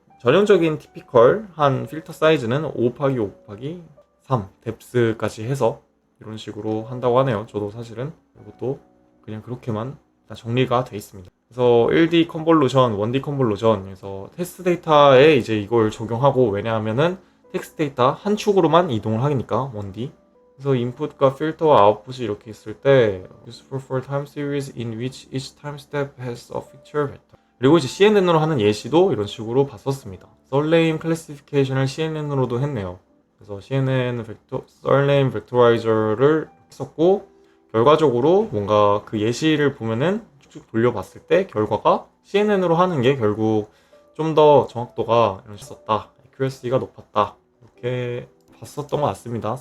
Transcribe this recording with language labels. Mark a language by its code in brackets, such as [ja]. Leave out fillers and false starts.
[ko] 전형적인 티피컬한 필터 사이즈는 5 곱하기 5 곱하기 3 뎁스까지 해서 이런 식으로 한다고 하네요. 저도 사실은 이것도 그냥 그렇게만 정리가 돼 있습니다. 그래서 1D 컨볼루션, 1D 컨볼루션, 그래서 텍스트 데이터에 이제 이걸 적용하고, 왜냐하면은 텍스트 데이터 한 축으로만 이동을 하니까 1D. 그래서 인풋과 필터와 아웃풋이 이렇게 있을 때 [en] useful for time series in which each time step has a feature vector. [ko] 그리고 이제 CNN으로 하는 예시도 이런 식으로 봤었습니다. 썰네임 클래시피케이션을 CNN으로도 했네요. 그래서 CNN 썰네임 벡토라이저를 했었고, 결과적으로 뭔가 그 예시를 보면은 쭉쭉 돌려봤을 때 결과가 CNN으로 하는 게 결국 좀 더 정확도가 있었다, accuracy가 높았다, 이렇게 봤었던 것 같습니다.